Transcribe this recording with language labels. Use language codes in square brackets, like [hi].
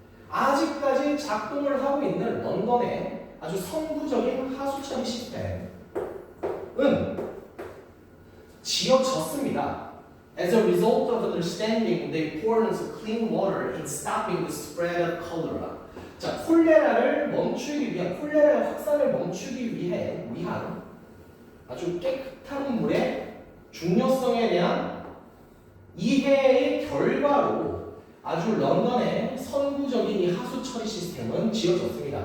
[ko] 아직까지 작동을 하고 있는 런던의 아주 선구적인 하수 처리 시스템은 지어졌습니다. [en] As a result of understanding the importance of clean water in stopping the spread of cholera. [ko] 자, 콜레라의 확산을 멈추기 위한 아주 깨끗한 물의 중요성에 대한 이해의 결과로 아주 런던의 선구적인 이 하수 처리 시스템은 지어졌습니다.